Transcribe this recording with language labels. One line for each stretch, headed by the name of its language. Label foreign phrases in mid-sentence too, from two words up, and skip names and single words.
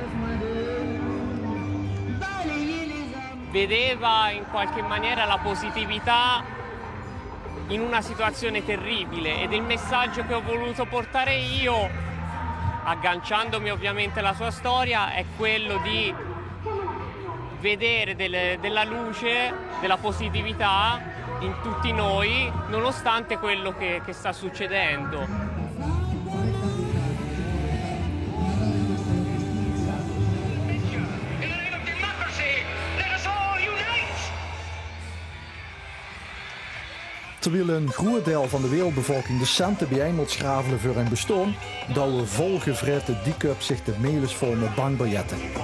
Italian: Vedeva in qualche maniera la positività in una situazione terribile, ed il messaggio che ho voluto portare io, agganciandomi ovviamente alla sua storia, è quello di vedere della luce, della positività in tutti noi, nonostante quello che sta succedendo.
Dutch: Terwijl een groot deel van de wereldbevolking de centen bijeen moet schravelen voor hun bestaan, douwen volgevreten D-Cup zich de melens vol met bankbiljetten.